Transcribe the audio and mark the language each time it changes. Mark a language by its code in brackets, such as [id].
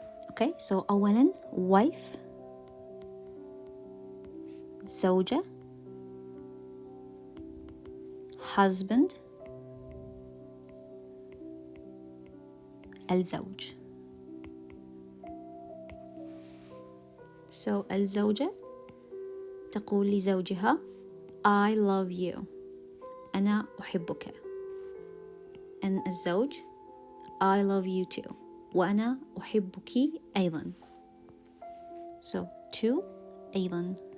[en] Okay, so [ar] أولاً [en] wife زوجة، husband الزوج. [ar] So الزوجة تقول لزوجها [en] I love you، [ar] أنا أحبك. [en] and الزوج I love you too، [ar] وأنا أحبك أيضا. [en] So to أيضا.